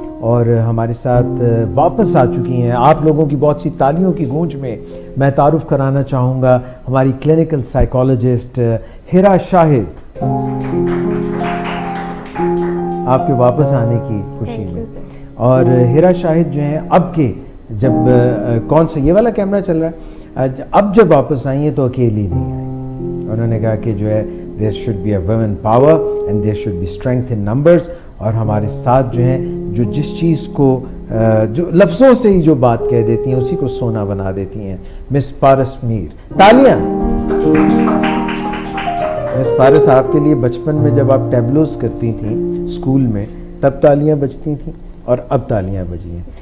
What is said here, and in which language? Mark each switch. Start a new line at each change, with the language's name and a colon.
Urdu: اور ہمارے ساتھ واپس آ چکی ہیں آپ لوگوں کی بہت سی تالیوں کی گونج میں میں تعارف کرانا چاہوں گا ہماری کلینکل سائیکالوجسٹ ہیرا شاہد. آپ کے واپس آنے کی خوشی میں. اور ہیرا شاہد جو ہیں اب کے جب کون سا یہ والا کیمرہ چل رہا ہے، اب جب واپس آئی ہیں تو اکیلی نہیں آئی. انہوں نے کہا کہ جو ہے
English: there should be a women power and there should be strength in numbers.
Urdu: اور ہمارے ساتھ جو ہیں جو جس چیز کو جو لفظوں سے ہی جو بات کہہ دیتی ہیں اسی کو سونا بنا دیتی ہیں، مس پارس میر. تالیاں مس پارس. آپ کے لیے بچپن میں جب آپ ٹیبلوز کرتی تھیں اسکول میں تب تالیاں بجتی تھیں، اور اب تالیاں بجی ہیں.